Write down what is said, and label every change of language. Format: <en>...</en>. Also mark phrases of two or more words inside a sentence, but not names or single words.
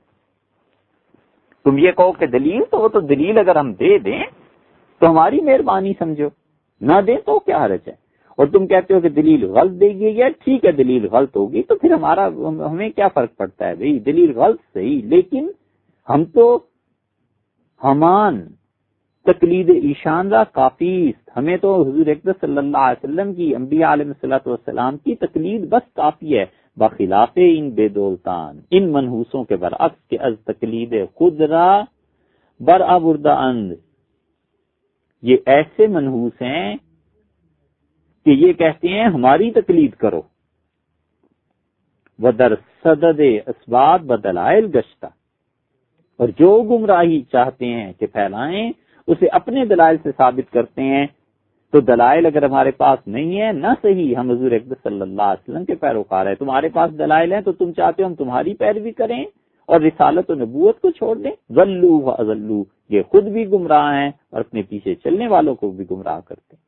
<ur>تم یہ کہو کہ دلیل تو وہ تو دلیل اگر ہم دے دیں تو ہماری مہربانی سمجھو، نہ دیں تو کیا حرج ہے، اور تم کہتے ہو کہ دلیل غلط دے گی، یا ٹھیک ہے دلیل غلط ہوگی تو پھر ہمیں کیا فرق پڑتا ہے، بھئی دلیل غلط صحیح، لیکن ہم تو</ur> <fa>ہمان تقلید ایشان را کافی،</fa> <ur>ہمیں تو حضور اکرم</ur> <ar>صلی اللہ علیہ وسلم</ar> <ur>کی، انبیاء</ur> <ar>علیہ الصلوۃ والسلام</ar> <ur>کی تقلید بس کافی ہے،</ur> <fa>بخلاف ان بے دولتان،</fa> <ur>ان منحوسوں کے برعکس کہ</ur> <fa>از تقلید خود را بر آوردہ اند،</fa> <ur>یہ ایسے منحوس ہیں کہ یہ کہتے ہیں ہماری تقلید کرو،</ur> <fa>ودر صدد اسباب بدلائل گشتہ،</fa> <ur>اور جو گمراہی چاہتے ہیں کہ پھیلائیں اسے اپنے دلائل سے ثابت کرتے ہیں، تو دلائل اگر ہمارے پاس نہیں ہے نہ صحیح، ہم حضور اکرم</ur> <ar>صلی اللہ علیہ وسلم</ar> <ur>کے پیروکار ہیں، تمہارے پاس دلائل ہیں تو تم چاہتے ہو ہم تمہاری پیروی کریں اور رسالت و نبوت کو چھوڑ دیں،</ur> <ar>ضلوا واضلوا،</ar> <ur>یہ خود بھی گمراہ ہیں اور اپنے پیچھے چلنے والوں کو بھی گمراہ کرتے ہیں۔</ur>